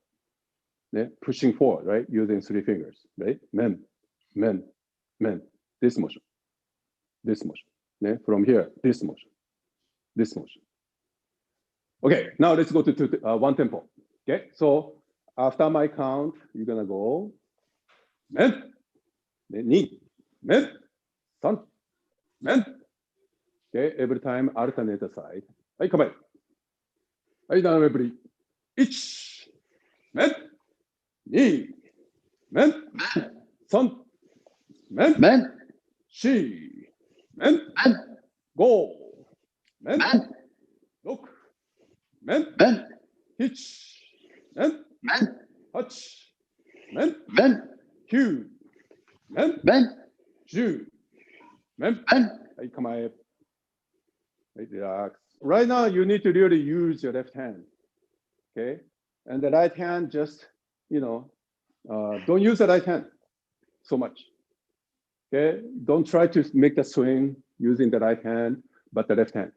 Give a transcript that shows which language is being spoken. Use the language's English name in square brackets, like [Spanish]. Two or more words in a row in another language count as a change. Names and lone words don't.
[English] Yeah? Pushing forward, right? Using 3 fingers, right? Men, this motion. Yeah? From here, this motion. Okay, now let's go to one tempo. Okay, so after my count, you're gonna go [Japanese] 面、二、面、三、面, [English] Okay, every time alternate the side. [Japanese] はい、構え。はい、斜め振り。1、面、2、面、3、面、 Men. 4、面、 Men. 5、面、 Men. 6、面、 Men. 7、面、 Men. 8、面、 Men. 9、面、 Men. 10、面。 Men. はい、構え。はい、relax. [English] Right now, you need to really use your left hand, okay? And the right hand just, don't use the right hand so much, okay? Don't try to make the swing using the right hand, but the left hand.